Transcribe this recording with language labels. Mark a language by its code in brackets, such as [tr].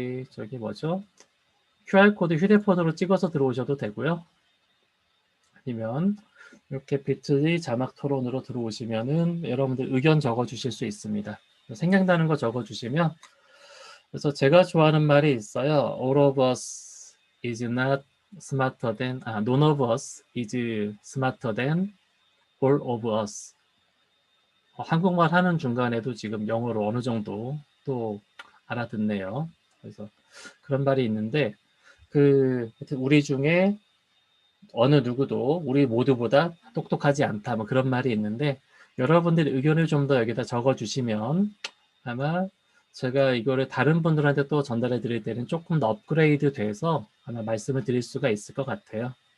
[ko] 저기 뭐죠? QR코드 휴대폰으로 찍어서 들어오셔도 되고요. 아니면 이렇게 비트ly 자막 토론으로 들어오시면은 여러분들 의견 적어주실 수 있습니다. 생각나는 거 적어주시면, 그래서 제가 좋아하는 말이 있어요. [en] All of us is not smarter than, none of us is smarter than all of us. [ko] 한국말 하는 중간에도 지금 영어로 어느 정도 또 알아듣네요. 그래서 그런 말이 있는데, 우리 중에 어느 누구도 우리 모두보다 똑똑하지 않다, 뭐 그런 말이 있는데, 여러분들의 의견을 좀 더 여기다 적어주시면 아마 제가 이거를 다른 분들한테 또 전달해 드릴 때는 조금 더 업그레이드 돼서 아마 말씀을 드릴 수가 있을 것 같아요.